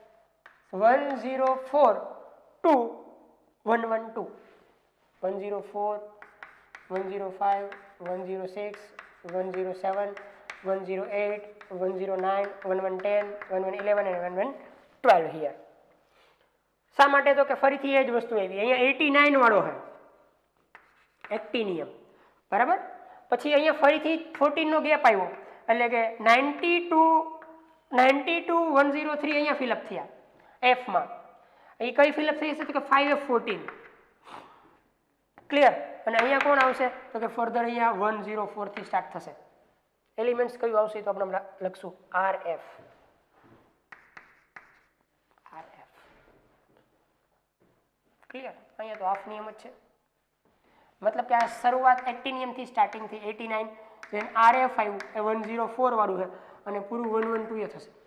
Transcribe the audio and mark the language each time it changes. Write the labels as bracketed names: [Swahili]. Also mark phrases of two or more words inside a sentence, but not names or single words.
[Gujarati] 104 2 112 104 105 106 107 108 109 1110 1111 and 1112 here શા માટે તો કે ફરીથી એ જ વસ્તુ આવી અહીંયા 89 વાળો છે એક્ટિનિયમ બરાબર પછી અહીંયા ફરીથી 14 નો ગેપ આવ્યો એટલે કે 92 103 અહીંયા ફિલઅપ થયા f માં એ કઈ ફિલઅપ થઈ હશે તો કે 5f14 ક્લિયર અને અહીંયા કોણ આવશે તો કે ફર્ધર અહીંયા 104 થી સ્ટાર્ટ થશે એલિમેન્ટ્સ કયું આવશે તો આપણે લખશું rf ક્લિયર અહીંયા તો હાફ નિયમ જ છે [Hindi] मतलब कि शुरुआत एक्टिनियम थी स्टार्टिंग थी 89 देन RF [Gujarati] આવ્યું એ 104 વાળું છે અને પૂરું 112 એ થશે